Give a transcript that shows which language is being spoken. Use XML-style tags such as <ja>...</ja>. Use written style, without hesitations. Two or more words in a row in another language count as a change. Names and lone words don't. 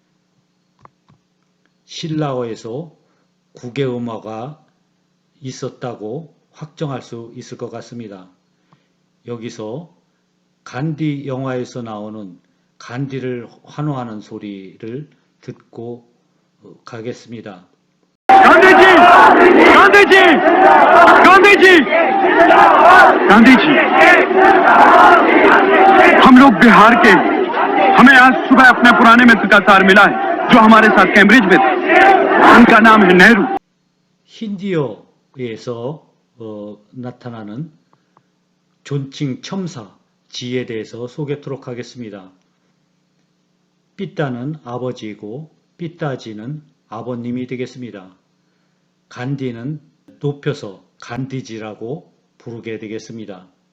<ko>신라어에서 국외음어가 있었다고 확정할 수 있을 것 같습니다. 여기서 간디 영화에서 나오는 간디를 환호하는 소리를 듣고 가겠습니다.</ko> <hi>गांधी जी, गांधी जी, गांधी जी, गांधी जी, हम लोग बिहार के हैं। हमें आज सुबह अपने पुराने मित्र का तार मिला है जो हमारे साथ कैम्ब्रिज में थे। उनका नाम है नेहरू।</hi> <ko>힌디어에서 나타나는 존칭 첨사 지에 대해서 소개토록 하겠습니다. 삐따는 아버지이고 삐따지는 아버님이 되겠습니다. 간디는 높여서 간디지라고 부르게 되겠습니다.</ko>